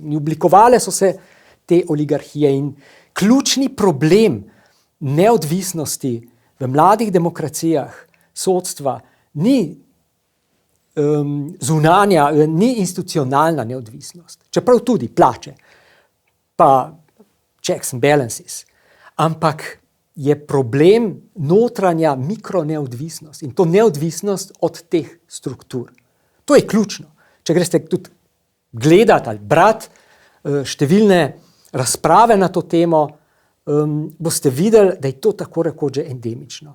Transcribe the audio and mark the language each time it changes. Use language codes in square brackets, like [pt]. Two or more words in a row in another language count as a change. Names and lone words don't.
[sl] In oblikovale so se te oligarhije in ključni problem neodvisnosti v mladih demokracijah sodstva ni zunanja, ni institucionalna neodvisnost, čeprav tudi plače, pa [en] checks and balances, [sl] ampak je problem notranja mikroneodvisnost in to neodvisnost od teh struktur. To je ključno. Če greste tudi gledati ali brati številne razprave na to temo, boste videli, da je to tako rekoč že endemično.